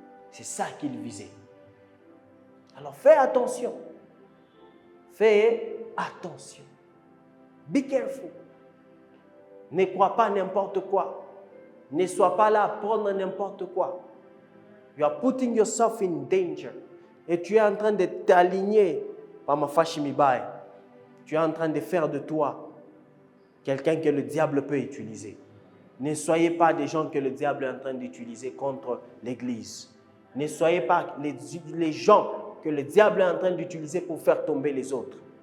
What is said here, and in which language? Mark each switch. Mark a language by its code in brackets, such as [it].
[fr] C'est ça qu'il visait. Alors fais attention. Fais attention. [en] Be careful. [fr] Ne crois pas n'importe quoi. Ne sois pas là à prendre n'importe quoi. [en] You are putting yourself in danger. [fr] Et tu es en train de t'aligner par ma fashimibai. Tu es en train de faire de toi quelqu'un que le diable peut utiliser. Ne soyez pas des gens que le diable est en train d'utiliser contre l'Église. Ne soyez pas les gens que le diable est en train d'utiliser pour faire tomber les autres.